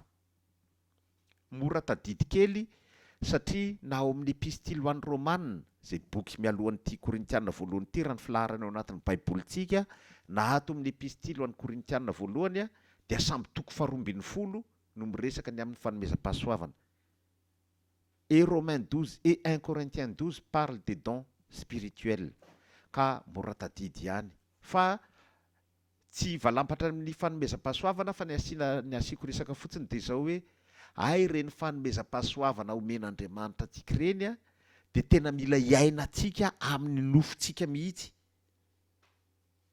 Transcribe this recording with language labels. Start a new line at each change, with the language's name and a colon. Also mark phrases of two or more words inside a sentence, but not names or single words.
Malagasy: Mora tadidy kely satria na ao amin'ny epistily ho an'ny Romanina zay boky mialohan'ity Korintiana voalohany ity raha ny filaharana ao anatin'ny baibolitsika, na ato amin'ny epistily ho an'ny Korintiana voalohany dia samby toko faharoa ambin'ny folo no miresaka ny amin'ny fanomezam-pahasoavana.
French: Et Romains 12 et 1 Corinthiens 12 parle des dons spirituels.
Malagasy: Ka mora tadidy ihany. Fa tsy valampatra amin'ny fanomezam-pahasoavana fa ny asiako resaka fotsiny dia zao hoe ay reny fanomezam-pahasoavana omen'Andriamanitra antsika ireny dia tena mila iainantsika amin'ny nofontsika mihitsy.